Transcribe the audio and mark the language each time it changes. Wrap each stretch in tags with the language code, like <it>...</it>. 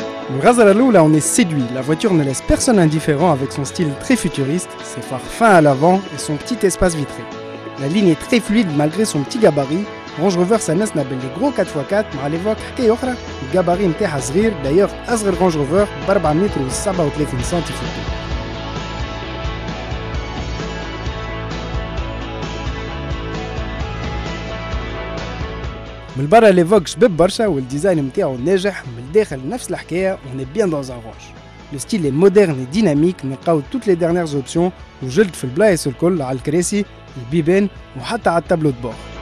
<fr>Le Ghazala Loula en est séduit, la voiture ne laisse personne indifférent avec son style très futuriste, ses phares fins à l'avant et son petit espace vitré. La ligne est très fluide malgré son petit gabarit.</fr> <ar>Range Rover s'annonce نابل</ar> <fr>les gros 4x4</fr> <ar>مع l'évoque حكاية أخرى الجاباري نتاعها صغير d'ailleurs أصغر Range Rover ب 4 متر و 37 سم في الطول. من برا ليفوك شباب برشا والديزاين نتاعو ناجح، من الداخل نفس الحكايه</ar> <fr>on est bien dans un range. Le style est moderne et dynamique,</fr> <ar>نلقاو</ar> <fr>toutes les dernières options</fr> <ar>وجلد في البلايص الكل على الكراسي، البيبان وحتى على التابلو</ar> <fr>de bord.</fr>